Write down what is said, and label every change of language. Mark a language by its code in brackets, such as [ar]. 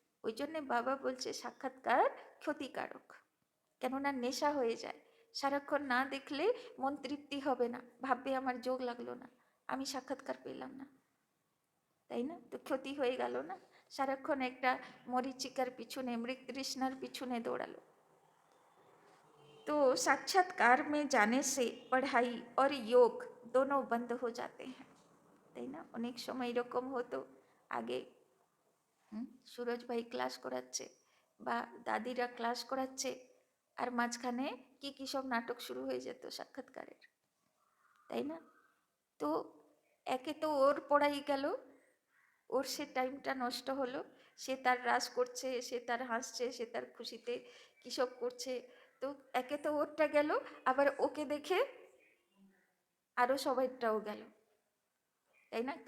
[bn] ওই জন্যে বাবা বলছে সাক্ষাৎকার ক্ষতিকারক, কেননা নেশা হয়ে যায়। সারাক্ষণ না দেখলে মন তৃপ্তি হবে না, ভাববে আমার যোগ লাগলো না, আমি সাক্ষাৎকার পেলাম না, তাই না? তো ক্ষতি হয়ে গেল না? সারাক্ষণ একটা মরিচিকার পিছনে, মৃগ তৃষ্ণার পিছনে দৌড়ালো। [hi] तो साक्षात्कार में जाने से पढ़ाई और योग दोनों बंद हो जाते हैं, [bn] তাই না? অনেক সময় এরকম হতো, আগে সুরজ ভাই ক্লাস করাচ্ছে বা দাদিরা ক্লাস করাচ্ছে, আর মাঝখানে কি কি সব নাটক শুরু হয়ে যেত সাক্ষাৎকারের, তাই না? তো একে তো ওর পড়াই গেল, ওর সে টাইমটা নষ্ট হলো, সে তার রাস করছে, সে তার হাসছে, সে তার খুশিতে কী সব করছে, তো একে তো ওরটা গেল, আবার ওকে দেখে আরও সবাইটাও গেল, তাই না?